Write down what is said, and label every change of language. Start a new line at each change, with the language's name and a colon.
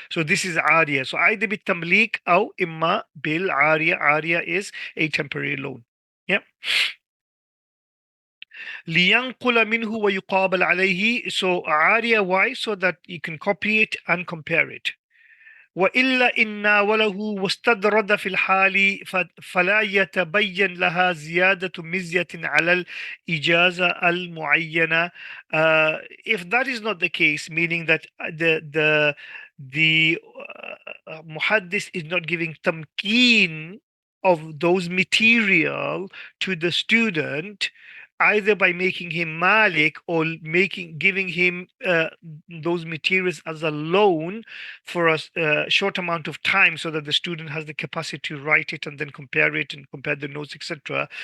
English: So this is ariya. So either
Arabic: bit tamlik
English: or
Arabic: imma bil ariya.
English: Ariya is a temporary loan. Yeah.
Arabic: لينقل منه ويقابل عليه.
English: So عارية, why? So that you can copy it and compare it.
Arabic: وإلا إن ناوله واستدرد في الحال فلا يتبين لها زيادة مزية على الإجازة المعينة.
English: If that is not the case, meaning that the muhaddis is not giving tamkeen of those material to the student, either by making him malik or giving him those materials as a loan for a short amount of time, so that the student has the capacity to write it and then compare it and compare the notes, etc.